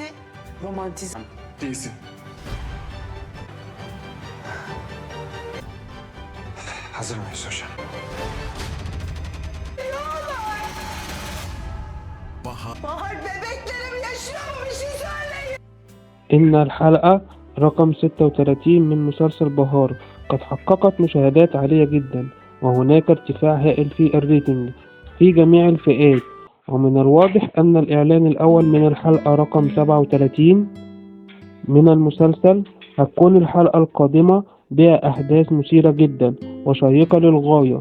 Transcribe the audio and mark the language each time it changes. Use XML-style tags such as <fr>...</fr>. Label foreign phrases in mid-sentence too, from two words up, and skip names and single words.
<tr>Romantizm. Değilsin. Hazır mıyız hocam? Bahar bebeklerim yaşıyor mu? Bir şey söyleyin.</tr> <ar>إن الحلقة رقم 36 من مسلسل بهار قد حققت مشاهدات عالية جدا، وهناك ارتفاع هائل في الريتنج في جميع الفئات. ومن الواضح أن الإعلان الأول من الحلقة رقم 37 من المسلسل هتكون الحلقة القادمة بها أحداث مثيرة جدا وشيقة للغاية.</ar>